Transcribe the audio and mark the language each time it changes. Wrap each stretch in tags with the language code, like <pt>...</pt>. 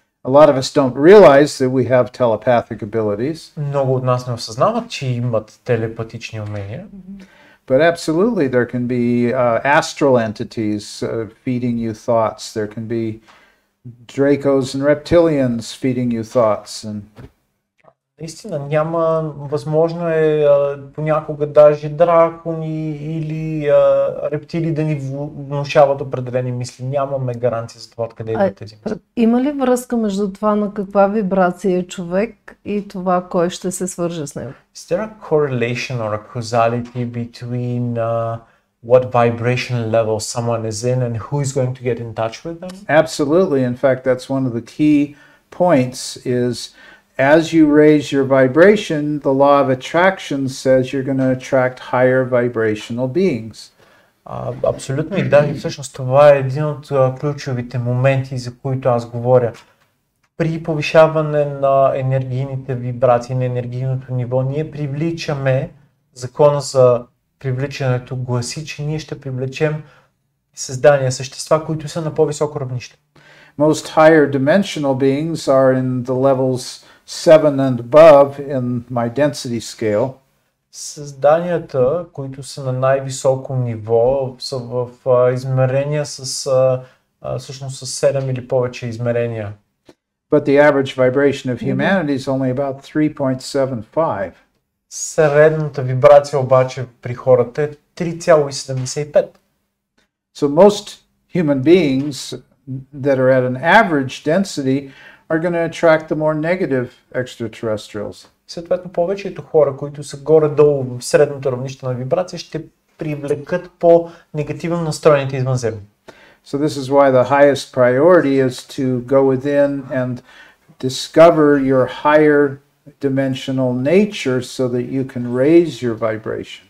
<en>A lot of us don't realize that we have telepathic abilities.</en> <bg>Много от нас не осъзнават, че имат телепатични умения.</bg> <en>But absolutely there can be astral entities feeding you thoughts. There can be Dracos and reptilians feeding you thoughts. And</en> <bg>Наистина няма, възможно е понякога даже дракони или рептили да ни внушават определени мисли. Нямаме гаранция за това откъде идват тези мисли. Има ли връзка между това на каква вибрация е човек и това кой ще се свърже с него?</bg> <en>Is there a correlation or a causality between what vibration level someone is in and who is going to get in touch with them? absolutely, in fact, that's one of the key points is as you raise your vibration, the law of attraction says you're going to attract higher vibrational beings.</en> <bg>Абсолютно и да, и всъщност това е един от ключовите моменти, за които аз говоря. При повишаване на енергийните вибрации, на енергийното ниво, ние привличаме, закона за привличането гласи, че ние ще привлечем създания, същества, които са на по-високо равнище.</bg> <en>Most higher dimensional beings are in the levels 7 and above in my density scale.</en> <bg>Създанията, които са на най-високо ниво, са в измерения всъщност с 7 или повече измерения.</bg> <en>But the average vibration of humanity is only about 3.75.</en> <bg>Средната вибрация обаче при хората е 3,75.</bg> <en>So most human beings that are at an average density are going to attract the more negative extraterrestrials.</en> <bg>Съответно, повечето хора, които са горе-долу в средното равнище на вибрация, ще привлекат по-негативно настроените извънземни.</bg> <en>So this is why the highest priority is to go within and discover your higher dimensional nature so that you can raise your vibration.</en>